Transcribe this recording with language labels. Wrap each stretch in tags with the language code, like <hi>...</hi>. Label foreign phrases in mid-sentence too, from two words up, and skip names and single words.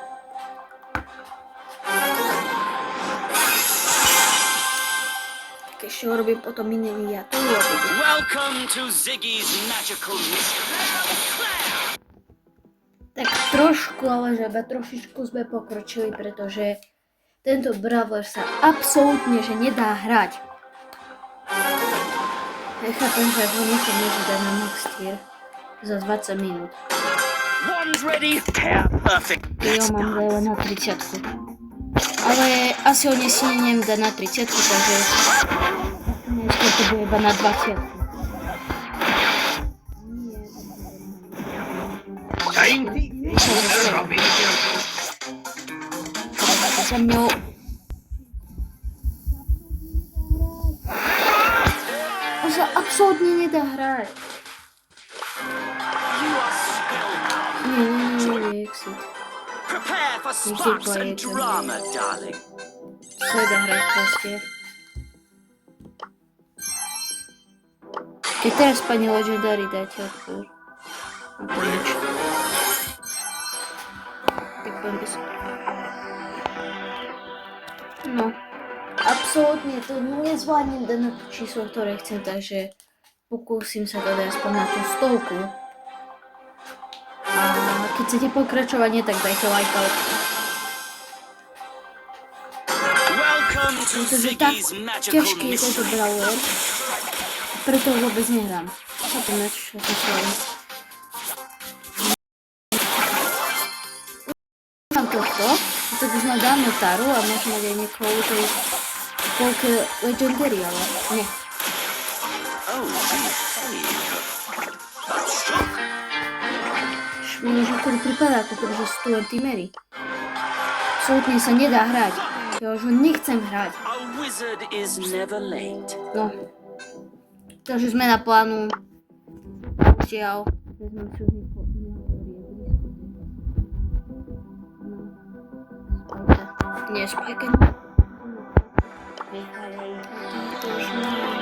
<sk>Tak ešte ho robím potom iné miniatúry.</sk> <en>Welcome to Ziggy's magical mystery.</en> <sk>Tak trošku, ale že iba trošičku sme pokročili, pretože tento Brawler sa absolútne že nedá hrať. Nechápem, že ho niekto môže dať na</sk> <en>max tier</en> <sk>za 20 minút.</sk> <en>One's ready. Hair perfect.</en> <sk>Ja ho mám len na 30. Ale asi ho nesmiem dať na 30, takže dneska to bude iba na 20. Za mňou on sa absolútne nedá hrať.</sk> <en>You are spellbound.</en> <sk>Nie, exit.</sk> <en>Prepare for sparks and drama, darling.</en> <sk>Sa nedá hrať proste. Keď teraz pani Legendary dáte odpor. A to nič. Tak budem bez... No. Absolútne to nezvládnem dať na to číslo, ktoré chcem, takže pokúsim sa to dať aspoň na tú 100. A keď chcete pokračovanie, tak dajte like.</sk> <en>Welcome to</en> <sk>Pretože tak</sk> <en>Ziggy's magical</en> <sk>ťažký je tento</sk> <en>mystery.</en> <sk>Brawler, preto ho vôbec nehrám. Chápeme, čo sa stalo. Mám tohto, a tak už mám dávno Taru a môžem mať aj niekoho tej polke Legendary, ale nie.</sk> <en>Oh, behave. That's true.</en> <sk>Mne už niekedy pripadá, ako keby, že sú tu len tímery. Absolutne sa nedá hrať. Ja už ho nechcem hrať.</sk> <en>A wizard is never late.</en> <sk>No. Takže zmena plánu. Žiaľ. Vezmem si už niekoho iného, ktorý je blízko. No. Spajka. Nie, Spajka. To už nie.</sk>